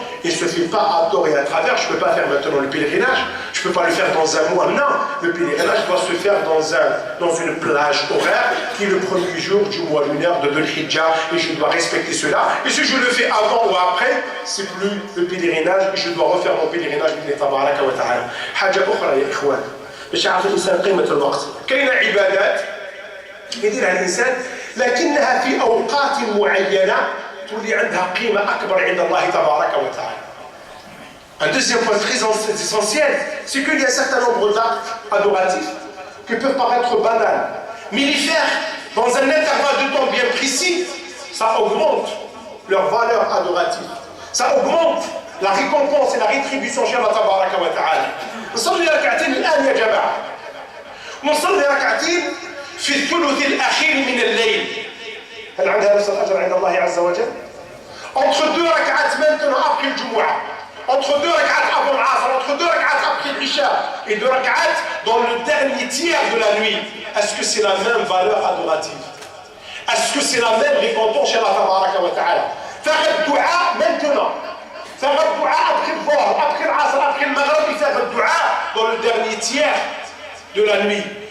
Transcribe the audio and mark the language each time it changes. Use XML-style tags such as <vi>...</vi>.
<fr>Il ne se fait pas à tort et à travers. Je ne peux pas faire maintenant le pèlerinage. Je ne peux pas le faire dans un mois. Non, le pèlerinage doit se faire dans une plage horaire qui est le premier jour du mois lunaire de Dhul Hijjah, et je dois respecter cela. Et si je le fais avant ou après, c'est plus le pèlerinage, et je dois refaire mon pèlerinage.</fr> <ar>حاجة أخرى يا إخوان باش يعرف الإنسان قيمة الوقت. كاينة عبادات يديرها الإنسان لكنها في أوقات معينة تولي عندها قيمة أكبر عند الله تبارك وتعالى.</ar> <fr>Un deuxième point très essentiel, c'est qu'il y a un certain nombre d'actes adoratifs qui peuvent paraître banals, mais les faire dans un intervalle de temps bien précis, ça augmente leur valeur adorative, ça augmente la récompense et la rétribution chez Allah tabaraka wa ta'ala.</fr> <ar>نصلي ركعتين الآن يا جماعة، نصلي ركعتين في الثلث الأخير من الليل. هل عندها نفس الأجر عند الله عز وجل؟</ar> <fr>Entre deux rak'at maintenant après le Jumu'ah, entre deux rak'at avant l'Asr, entre deux rak'at après l'Isha, et deux rak'at dans le dernier tiers de la nuit, est-ce que c'est la même valeur adorative? Est-ce que c'est la même récompense chez Allah tabaraka wa ta'ala? Faire le dua maintenant, faire le dua après le Dhuhr, après l'Asr, après le Maghrib, et faire le dua dans le dernier tiers de la nuit.</fr>